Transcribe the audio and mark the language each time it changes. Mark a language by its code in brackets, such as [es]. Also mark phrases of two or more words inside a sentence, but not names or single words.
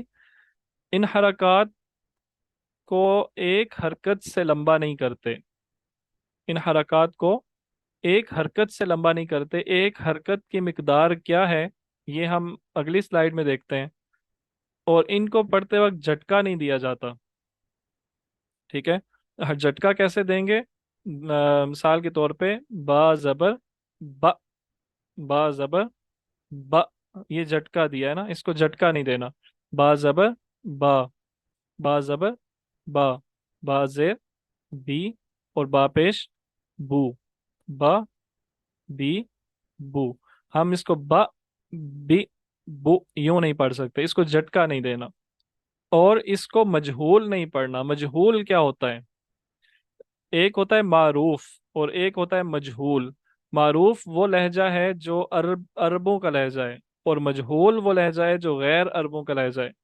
[ur] ان حرکات کو ایک حرکت سے لمبا نہیں کرتے، ان حرکات کو ایک حرکت سے لمبا نہیں کرتے۔ ایک حرکت کی مقدار کیا ہے یہ ہم اگلی سلائیڈ میں دیکھتے ہیں۔ اور ان کو پڑھتے وقت جھٹکا نہیں دیا جاتا، ٹھیک ہے۔ جھٹکا کیسے دیں گے؟ مثال کے طور پہ با زبر با، با زبر با، یہ جھٹکا دیا ہے نا، اس کو جھٹکا نہیں دینا۔ با زبر با، با زبر با، با زیر بی، اور با پیش بو، با بی بو۔ ہم اس کو با بی بو یوں نہیں پڑھ سکتے، اس کو جھٹکا نہیں دینا۔ اور اس کو مجہول نہیں پڑھنا۔ مجہول کیا ہوتا ہے؟ ایک ہوتا ہے معروف اور ایک ہوتا ہے مجہول۔ معروف وہ لہجہ ہے جو عربوں کا لہجہ ہے، اور مجہول وہ لہجہ ہے جو غیر عربوں کا لہجہ ہے۔